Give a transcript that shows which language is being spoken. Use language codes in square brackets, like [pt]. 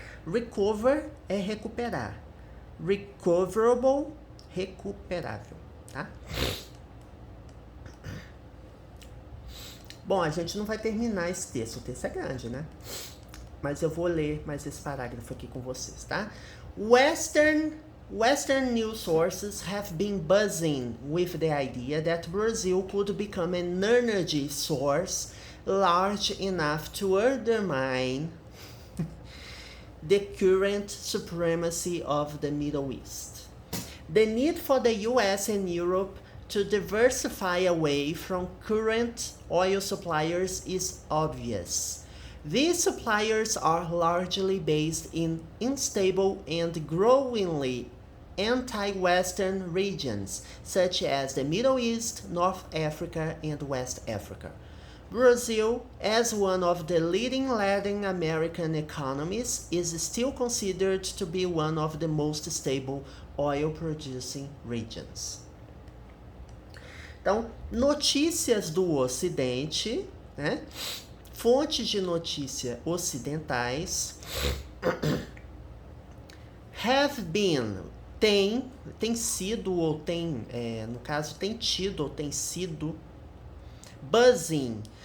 [pt] Recover é recuperar. Recoverable, recuperável, tá? Bom, a gente não vai terminar esse texto. O texto é grande, né? Mas eu vou ler mais esse parágrafo aqui com vocês, tá? [en] Western news sources have been buzzing with the idea that Brazil could become an energy source large enough to undermine the current supremacy of the Middle East. The need for the US and Europe to diversify away from current oil suppliers is obvious. These suppliers are largely based in unstable and growingly anti-Western regions, such as the Middle East, North Africa, and West Africa. Brazil, as one of the leading Latin American economies, is still considered to be one of the most stable oil-producing regions. [pt] Então, notícias do Ocidente, né? Fontes de notícia ocidentais [en] have been, [pt] tem sido ou tem, no caso, tem tido ou tem sido buzzing.